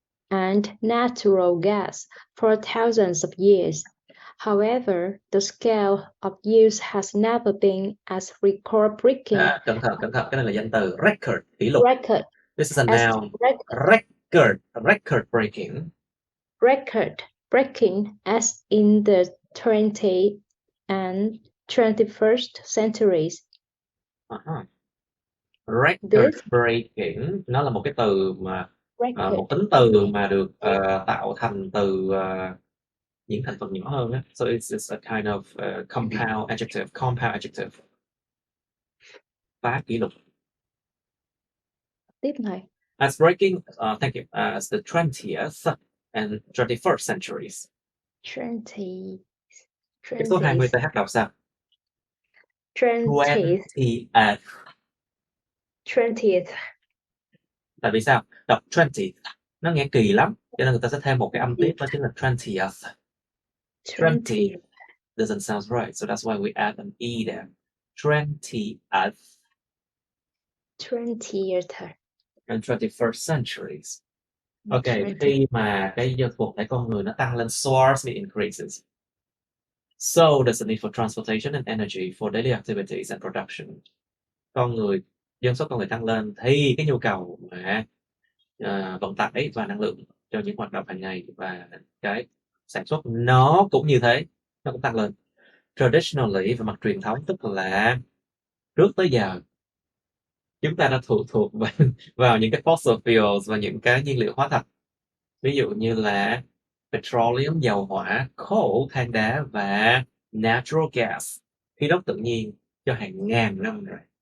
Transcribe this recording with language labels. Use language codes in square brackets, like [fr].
[en] And natural gas for thousands of years. However, the scale of use has never been as record-breaking. [vi] Cẩn thận, cái này là danh từ record, kỷ lục. [en] This is a noun. Record-breaking. Record-breaking as in the 20th and 21st centuries. [vi] Record breaking nó là một cái từ mà một tính từ mà được tạo thành từ những thành phần nhỏ hơn á. [en] So it's a kind of compound adjective. [vi] Phá kỷ lục. Tiếp này. [en] As breaking, thank you, as the 20th and 21st centuries. 20. [vi] Cái số 20 TH đọc sao? [en] 20th. 20th. [vi] Tại vì sao? Đọc 20 nó nghe kỳ lắm, cho nên người ta sẽ thêm một cái âm tiếp, đó chính là 20th. [en] 20 doesn't sound right, so that's why we add an e there. 20th 20th and 21st centuries. [vi] Okay, khi mà cái dân thuộc thể con người nó tăng lên, [en] source means increases. So there's a need for transportation and energy for daily activities and production. [vi] Dân số con người tăng lên thì cái nhu cầu mà vận tải và năng lượng cho những hoạt động hàng ngày và cái sản xuất nó cũng như thế, nó cũng tăng lên. Traditionally, về mặt truyền thống, tức là trước tới giờ chúng ta đã phụ thuộc vào những cái fossil fuels và những cái nhiên liệu hóa thạch, ví dụ như là petroleum, dầu hỏa, coal, than đá và natural gas, khí đốt tự nhiên, cho hàng ngàn năm rồi.